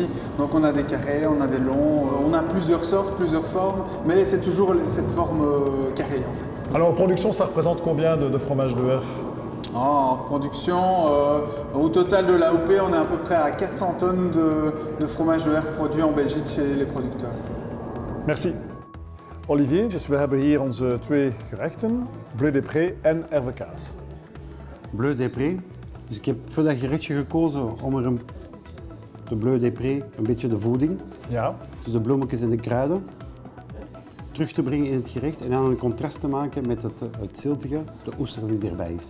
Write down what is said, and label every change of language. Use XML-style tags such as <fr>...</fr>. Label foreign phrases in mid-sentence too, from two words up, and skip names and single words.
<fr>Donc on a des carrés, on a des longs, on a plusieurs sortes, plusieurs formes, mais c'est toujours cette forme carrée en fait. Alors en production, ça représente combien de fromage de Herve? En production, au total de l'AOP, on est à peu près à 400 tonnes de fromage de Herve produit en Belgique chez les producteurs. Merci. Olivier,</fr> <nl>dus we hebben hier onze 2 gerechten, Bleu Depré en Erwekaas. Bleu Depré. Dus ik heb voor dat gerechtje gekozen om er de Bleu Depré een beetje de voeding, Ja. dus de bloemetjes en de kruiden, terug te brengen in het gerecht en dan een contrast te maken met het ziltige, de oester die erbij is.</nl>